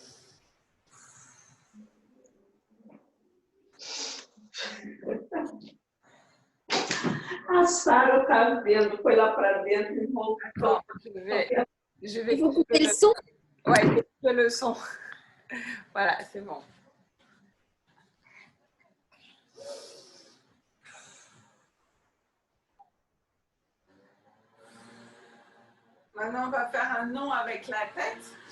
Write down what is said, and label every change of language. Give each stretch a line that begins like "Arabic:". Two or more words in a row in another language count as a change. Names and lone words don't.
Portuguese: A Sara tá vendo, foi lá para dentro e voltou.
French: Attends, je vais Il faut couper le son. Ouais, couper le son. Voilà, c'est bon. Maintenant, on va faire un non avec la tête.